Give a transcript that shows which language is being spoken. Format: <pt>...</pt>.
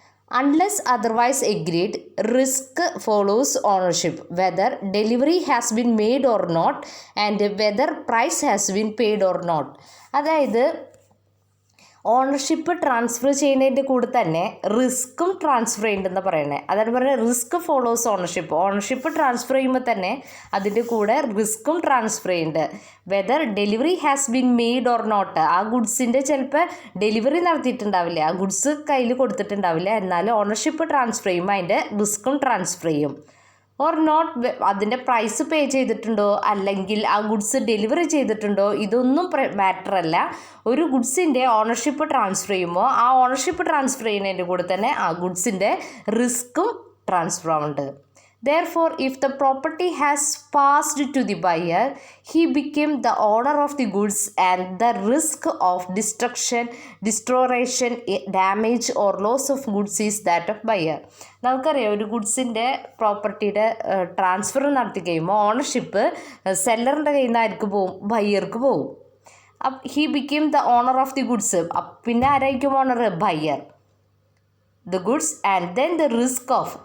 <en>Unless otherwise agreed, risk follows ownership, whether delivery has been made or not and whether price has been paid or not.</en> <ml>അതായത് ownership transfer ചെയ്യുന്നതിൻ്റെ കൂടെ തന്നെ റിസ്ക്കും transfer ചെയ്യുന്നുണ്ടെന്ന് പറയുന്നത്. അതാണ് പറയുന്നത്</ml> <en>risk follows ownership</en> <ml>ട്രാൻസ്ഫർ ചെയ്യുമ്പോൾ തന്നെ അതിൻ്റെ കൂടെ റിസ്ക്കും ട്രാൻസ്ഫർ ചെയ്യുന്നുണ്ട്.</ml> <en>Whether delivery has been made or not.</en> <ml>ആ ഗുഡ്സിൻ്റെ ചിലപ്പോൾ ഡെലിവറി നടത്തിയിട്ടുണ്ടാവില്ല, ആ ഗുഡ്സ് കയ്യിൽ കൊടുത്തിട്ടുണ്ടാവില്ല, എന്നാലും ഓണർഷിപ്പ് ട്രാൻസ്ഫർ ചെയ്യുമ്പോൾ അതിൻ്റെ റിസ്ക്കും ട്രാൻസ്ഫർ ചെയ്യും.</ml> <en>or not,</en> <ml>അതിൻ്റെ പ്രൈസ് പേ ചെയ്തിട്ടുണ്ടോ അല്ലെങ്കിൽ ആ ഗുഡ്സ് ഡെലിവറി ചെയ്തിട്ടുണ്ടോ, ഇതൊന്നും മാറ്റർ അല്ല. ഒരു ഗുഡ്സിൻ്റെ ഓണർഷിപ്പ് ട്രാൻസ്ഫർ ചെയ്യുമ്പോൾ ആ ഓണർഷിപ്പ് ട്രാൻസ്ഫർ ചെയ്യുന്നതിൻ്റെ കൂടെ തന്നെ ആ ഗുഡ്സിൻ്റെ റിസ്ക്കും ട്രാൻസ്ഫർ ആവുന്നുണ്ട്.</ml> <en>Therefore, if the property has passed to the buyer, he became the owner of the goods and the risk of destroyation, damage or loss of goods is that of buyer.</en> <ml>നമുക്കറിയാം ഒരു ഗുഡ്സിൻ്റെ പ്രോപ്പർട്ടിയുടെ transfer നടത്തി കഴിയുമ്പോൾ ownership സെല്ലറിൻ്റെ കയ്യിൽ നിന്ന് ആർക്ക് പോവും, ബയ്യർക്ക് പോവും.</ml> <en>He became the owner of the goods.</en> <ml>പിന്നെ ആരായിരിക്കും owner? Buyer.</ml> <en>The goods and then the risk of.</en>